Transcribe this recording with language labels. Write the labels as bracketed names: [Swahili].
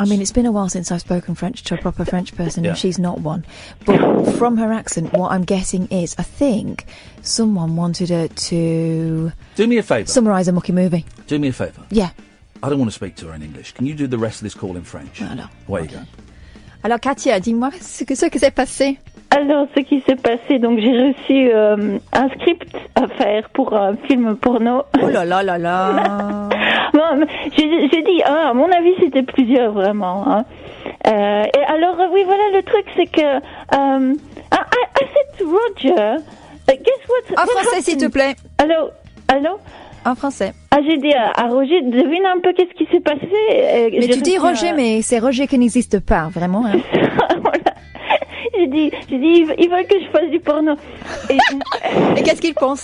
[English] I mean, it's been a while since I've spoken French to a proper French person, and she's not one. But from her accent, what I'm guessing is, I think someone wanted her to... Do me a favour. Summarise a mucky movie. Do me a favour. Yeah. I don't want to speak to her in English. Can you do the rest of this call in French? No. Away you go. [French] Alors, Katia, dis-moi ce que s'est passé. Alors, ce qui s'est passé, donc j'ai reçu un script à faire pour un film porno. Oh là là là là. Bon, j'ai dit, à mon avis, c'était plusieurs, vraiment. Hein. Et alors, oui, voilà, le truc, c'est que... [English] I said to Roger, guess what... [French] En français, s'il te plaît. Allô? En français. Ah, j'ai dit à Roger, devine un peu qu'est-ce qui s'est passé. Mais tu dis Roger, mais c'est Roger qui n'existe pas, vraiment. Hein. Voilà. J'ai dit, ils veulent que je fasse du porno. Et qu'est-ce qu'ils pensent?